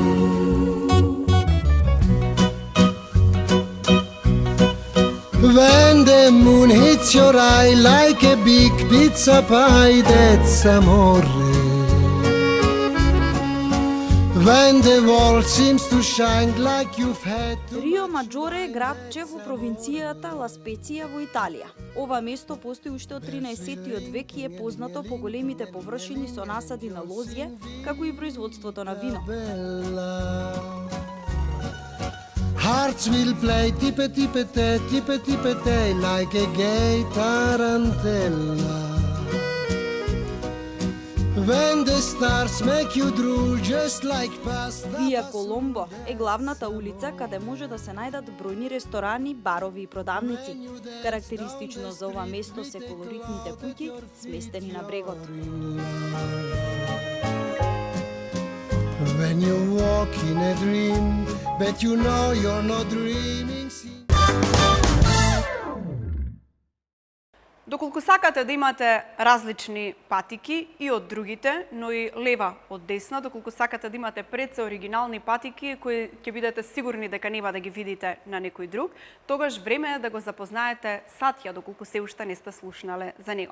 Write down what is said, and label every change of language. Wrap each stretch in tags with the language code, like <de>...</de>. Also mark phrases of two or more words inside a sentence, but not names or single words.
<en>When the moon hits your eye like a big pizza pie, that's amore. When the world seems to shine like you've had to...</en> <mk>Рио Маджоре е градче во провинцијата Ла Специја во Италија. Ова место постои уште од 13 век и е познато по големите површини со насади на лозје, како и производството на вино.</mk> <en>Hearts will play tippe-tippe-te like a gay tarantella. When the stars make you drool just like pasta.</en> <mk>Вија Коломбо е главната улица каде може да се најдат бројни ресторани, барови и продавници. Карактеристично за ова место се колоритните куќи сместени на брегот.</mk> <en>When you walk in a dream, but you know you're not dreaming.</en> <mk>Доколку сакате да имате различни патики и од другите, но и лева од десна, доколку сакате да имате пред се оригинални патики кои ќе бидете сигурни дека нема да ги видите на некој друг, тогаш време е да го запознаете Сатја, доколку се уште не сте слушнале за него.</mk>